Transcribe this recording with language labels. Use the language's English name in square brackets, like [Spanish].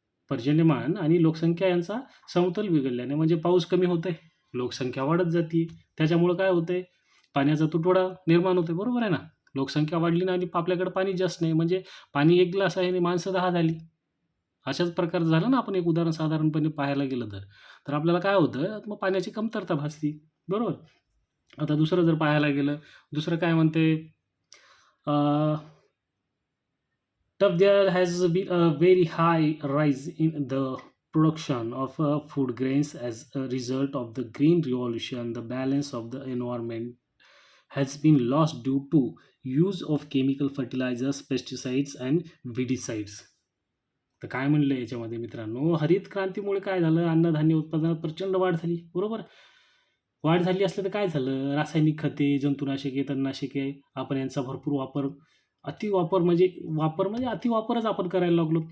[Marathi] पर्जन्यमान आणि लोकसंख्या यांचा समतोल बिघडल्याने म्हणजे पाऊस कमी होतोय, लोकसंख्या वाढत जाते. त्याच्यामुळं काय होतंय? पाण्याचा तुटवडा निर्माण होतोय, बरोबर आहे ना? लोकसंख्या वाढली ना आणि आपल्याकडे पाणी जास्त नाही, म्हणजे पाणी 1 ग्लास आहे आणि माणसं 10 झाली. अशाच प्रकारचं झालं ना, आपण एक उदाहरण साधारणपणे पाहायला गेलं तर. तर आपल्याला काय होतं, मग पाण्याची कमतरता भासते, बरोबर? आता दुसरं जर पाहायला गेलं, दुसरं काय म्हणते, तर [English] there has been a very high rise in the production of food grains as a result of the green revolution. The balance of the environment has been lost due to use of chemical fertilizers, pesticides and weedicides. [Marathi] तर काय म्हणलं याच्यामध्ये मित्रांनो, हरित क्रांतीमुळे काय झालं, अन्नधान्य उत्पादनात प्रचंड वाढ झाली, बरोबर. वाढ झाली असली तर काय झालं, रासायनिक खते, जंतुनाशके, तणनाशके आपण यांचा भरपूर वापर म्हणजे अतिवापरच आपण करायला लागलो.